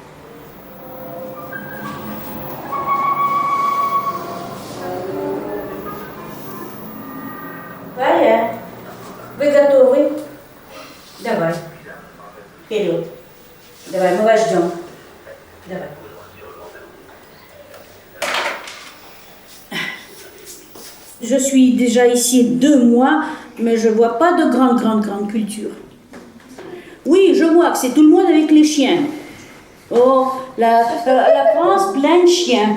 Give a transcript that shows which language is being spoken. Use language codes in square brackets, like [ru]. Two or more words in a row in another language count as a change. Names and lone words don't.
[ru] Варя, вы готовы? Давай. Вперед. Давай, мы вас ждем. Давай. [fr] Je suis déjà ici 2 mois, mais je vois pas de grande culture. Oui, je vois que c'est tout le monde avec les chiens. Oh, la France, plein de chiens.